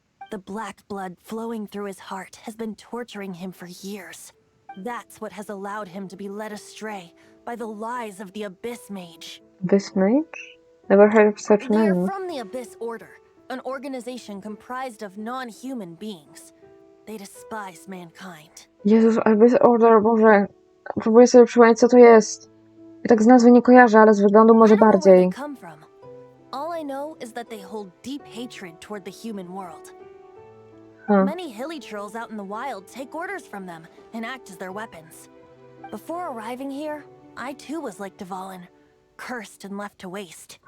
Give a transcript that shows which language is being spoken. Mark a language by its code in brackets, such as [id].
[en] The black blood flowing through his heart has been torturing him for years. That's what has allowed him to be led astray by the lies of the Abyss Mage. This mage? Never heard of such They are name. from the Abyss Order, an organization comprised of non-human beings. They despise mankind. [pl] Jezus, Abyss Order, Boże. Próbuję sobie przypomnieć, co to jest. Ja tak z nazwy nie kojarzę, ale z wyglądu może [en] I don't know where [pl] bardziej. [en] they come from. All I know is that they hold deep hatred toward the human world. Many hilly trolls out in the wild take orders from them and act as their weapons. Before arriving here, I too was like Dvalin, cursed and left to waste.